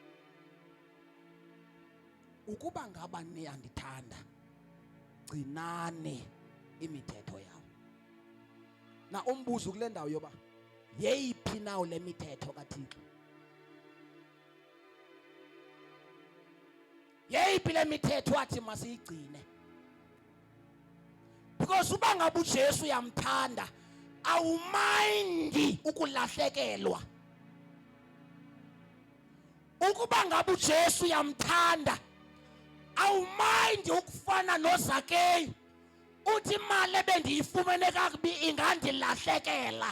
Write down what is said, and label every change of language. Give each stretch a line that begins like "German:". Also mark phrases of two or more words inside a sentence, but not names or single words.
Xhosa: Ukuba ngaba niyandithanda gcinani imithetho yami. Na umbuzo kule ndawo yoba yeyiphi nawo le mithetho kaThixo? Yeyiphi le mithetho athi masiyigcine? Because uba ngabe uJesu uyamthanda, awumindi ukulahlekelwa. Ukuba ngabe uJesu uyamthanda, awumindi ukufana noZakeyu. Uthi imali ebendiyifumene kakubi ingandilahlekela.